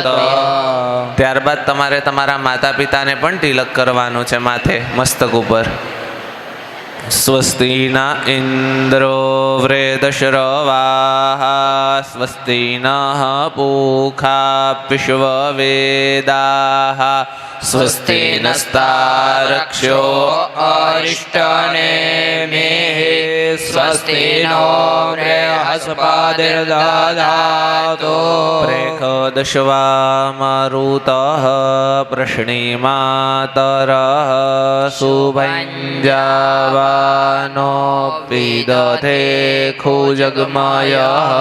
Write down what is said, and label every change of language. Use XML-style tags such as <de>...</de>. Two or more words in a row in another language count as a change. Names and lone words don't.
<gu>ત્યારબાદ તમારે તમારા માતા પિતાને પણ તિલક કરવાનું છે માથે, મસ્તક ઉપર.</gu> <sa>स्वस्ति न इंद्रो वृद्धश्रवाः स्वस्ति नः पूषा विश्ववेदाः स्वस्ति नस्तारक्ष्यो अरिष्टनेमिः स्वस्ति नो बृहस्पतिर्दधातु प्रेषदश्वा मरुतः प्रश्निमातरः सुभञ्जावानो विदधे खुजगमयः</sa>